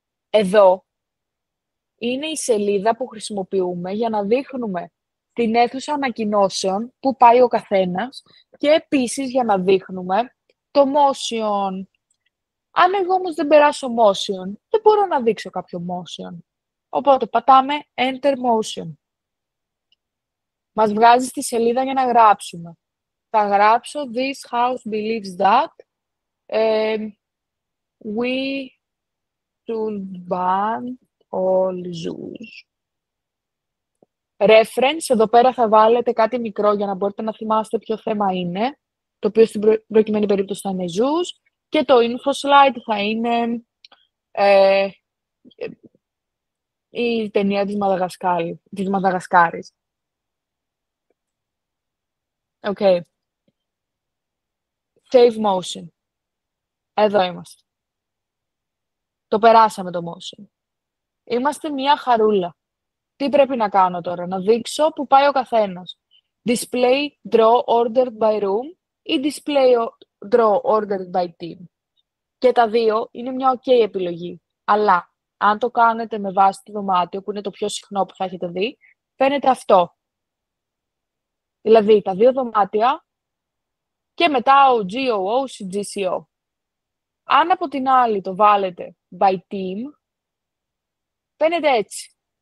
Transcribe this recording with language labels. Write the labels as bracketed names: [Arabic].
[Greek] Εδώ είναι η σελίδα που χρησιμοποιούμε για να δείχνουμε την αίθουσα ανακοινώσεων που πάει ο καθένας και επίσης για να δείχνουμε το motion. Αν εγώ όμως δεν περάσω motion, δεν μπορώ να δείξω κάποιο motion. Οπότε πατάμε Enter Motion. Μας βγάζει στη σελίδα για να γράψουμε. Θα γράψω [English] This house believes that we should ban all zoos. [Greek] Reference, εδώ πέρα θα βάλετε κάτι μικρό για να μπορείτε να θυμάστε ποιο θέμα είναι, το οποίο στην προκειμένη περίπτωση θα είναι zoos, και το info slide θα είναι η ταινία της Μαδαγασκάρης. Okay. Save motion. Εδώ είμαστε. Το περάσαμε το motion. Είμαστε μια χαρούλα. Τι πρέπει να κάνω τώρα, να δείξω που πάει ο καθένας. [English] Display draw ordered by room ή display draw ordered by team. [Greek] Και τα δύο είναι μια ok επιλογή. Αλλά αν το κάνετε με βάση το δωμάτιο, που είναι το πιο συχνό που θα έχετε δει, φαίνεται αυτό. Δηλαδή τα δύο δωμάτια και μετά ο GOO ή GCO. Αν από την άλλη το βάλετε by team, φαίνεται έτσι.